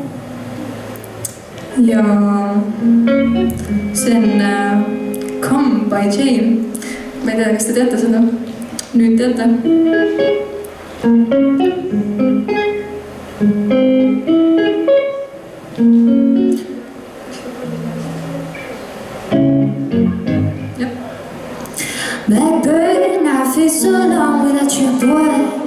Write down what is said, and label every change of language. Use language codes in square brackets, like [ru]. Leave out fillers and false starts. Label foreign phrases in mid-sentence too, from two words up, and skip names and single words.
[et] Ja see on Come by Jane. Ma ei tea, kas te teate seda? Nüüd teate. [en] Blackbird, I feel so long without your boy.